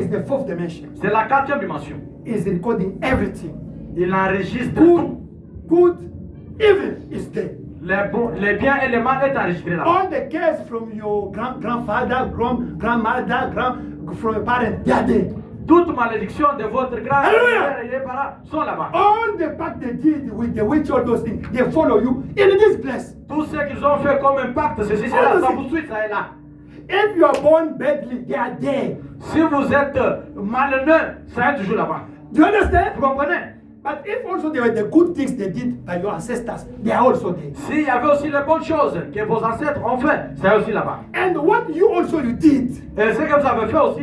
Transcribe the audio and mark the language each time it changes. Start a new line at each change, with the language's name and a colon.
English: It's the fourth dimension.
French: C'est la 4e dimension.
English: It's recording everything.
French: Il enregistre
English: Good,
French: tout.
English: good, evil is there.
French: Les biens et les mal est enregistré là.
English: All the cares from your grandfather, grandmother, from your parents, they are there.
French: Toute malédiction de votre grand-père Alléluia. et des parents sont là-bas.
English: All the pacts they did with the witch, all those things, they follow you in this place.
French: Tout ce qu'ils ont fait comme impact, ceci, cela, ça vous suit, ça est là.
English: If you are born badly, they are there.
French: Si vous êtes malheureux, ça est toujours là-bas.
English: Do you understand?
French: Vous comprenez?
English: But if also there were the good things they did by your ancestors, they are also there.
French: S'il y avait aussi les bonnes choses que vos ancêtres ont fait, c'est aussi là-bas.
English: And what you did,
French: Et ce que vous avez fait aussi,